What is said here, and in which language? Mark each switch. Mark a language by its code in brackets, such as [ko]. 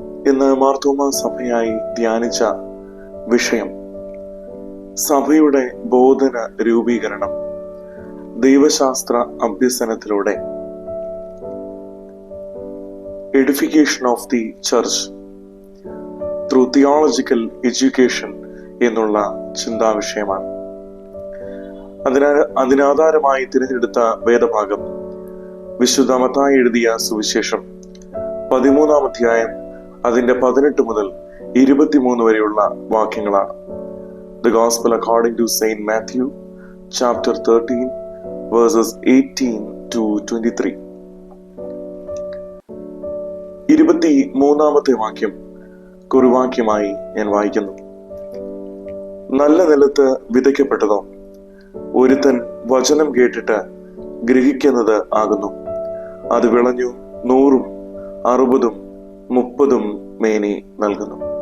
[ml] ഇന്ന് മാർത്തോമാ സഭയായി ധ്യാനിച്ച വിഷയം സഭയുടെ ബോധന രൂപീകരണം ദൈവശാസ്ത്ര അഭ്യസനത്തിലൂടെ, [en] edification of the church through theological education [ml] എന്നുള്ള ചിന്താവിഷയമാണ്. അതിനാധാരമായി തിരഞ്ഞെടുത്ത വേദഭാഗം വിശുദ്ധ മത്തായി എഴുതിയ സുവിശേഷം 13-ാം അധ്യായം അതിന്റെ 18 മുതൽ 23 വരെയുള്ള വാക്യങ്ങളാണ്. [en] The Gospel according to Saint Matthew, chapter 13, verses 18 to 23. [ml] 23-ാമത്തെ വാക്യം കുറുവാക്യമായി ഞാൻ വായിക്കുന്നു. നല്ല നിലത്ത് വിതയ്ക്കപ്പെട്ടതോ ഒരുത്തൻ വചനം കേട്ടിട്ട് ഗ്രഹിക്കുന്നത് ആകുന്നു. അത് വിളഞ്ഞു 100, 60, 30 മേനി നൽകുന്നു.